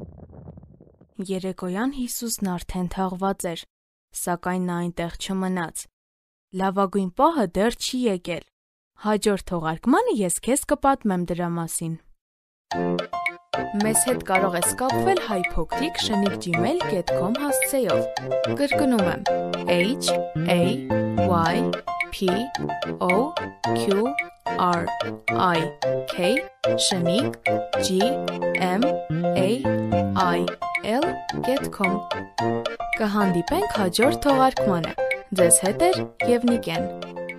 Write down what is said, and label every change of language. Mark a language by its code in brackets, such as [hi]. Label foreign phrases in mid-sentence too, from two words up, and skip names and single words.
[hy] Երեկոյան Հիսուսն արդեն թաղված էր, սակայն նա այնտեղ չմնաց։ Լավագույն պահը դեռ չի եկել։ Հաջորդ թողարկմանը ես քեզ կպատմեմ դրա մասին։ Մեզ հետ կարող ես կապվել hypocrite@gmail.com հասցեով։ Կրկնում եմ HAYPOQRIGmail.com Կհանդիպենք հաջորդ թողարկմանը։ Ձեզ հետ է և Նիկեն։